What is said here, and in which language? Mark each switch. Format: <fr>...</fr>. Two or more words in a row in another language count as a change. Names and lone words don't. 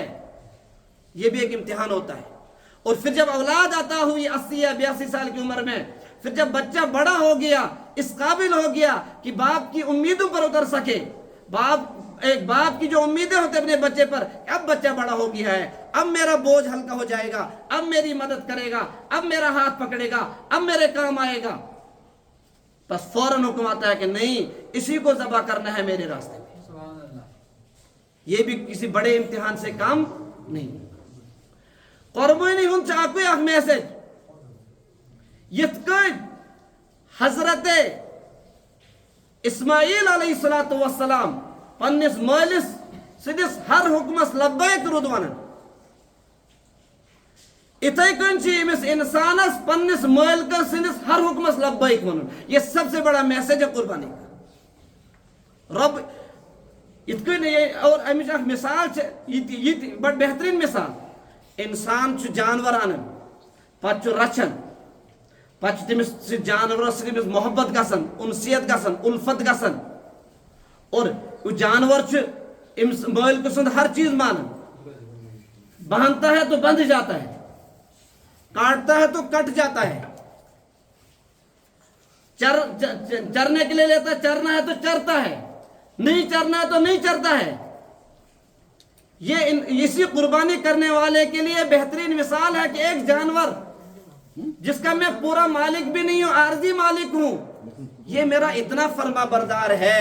<ur>یہ بھی ایک امتحان ہوتا ہے. اور پھر جب اولاد عطا ہوئی 80 یا 82 سال کی عمر میں پھر جب بچہ بڑا ہو گیا اس قابل ہو گیا کہ باپ کی امیدوں پر اتر سکے ایک باپ کی جو امیدیں ہوتے اپنے بچے پر اب بچہ بڑا ہو گیا ہے اب میرا بوجھ ہلکا ہو جائے گا اب میری مدد کرے گا اب میرا ہاتھ پکڑے گا اب میرے کام آئے گا بس فوراً حکم آتا ہے کہ نہیں اسی کو ذبح کرنا ہے میرے راستے میں. یہ بھی کسی بڑے امتحان سے کام نہیں.</ur> <ks>قربانی ہن چاکو اخ میسج یتکن حضرت اسماعیل</ks> <ar>علیہ السلام</ar> <ks>پنس مالس سدس ہر حکمس لبیک رود ونان اتھے کن امس انسانس پنس مالک سندس ہر حکمس لبیک ونان.</ks> <ur>یہ سب سے بڑا میسج ہے قربانی کا.</ur> <ks>رب اتکن اور امچ اخ مثال یہ بڑ بہترین مثال انسان جانور انان پتہ رچھان پتہ تمس جانورس تمس محبت گژھان انسیت گژھان الفت گژھان اور جانور امس مالک سند ہر چیز مانن</ks> <ur>باندھتا ہے تو بندھ جاتا ہے کاٹتا ہے تو کٹ جاتا ہے چرنے کے لیے لیتا ہے چرنا ہے تو چرتا ہے نہیں چرنا ہے تو نہیں چرتا ہے. یہ اسی قربانی کرنے والے کے لیے بہترین مثال ہے کہ ایک جانور جس کا میں پورا مالک بھی نہیں ہوں عارضی مالک ہوں یہ میرا اتنا فرما بردار ہے.</ur>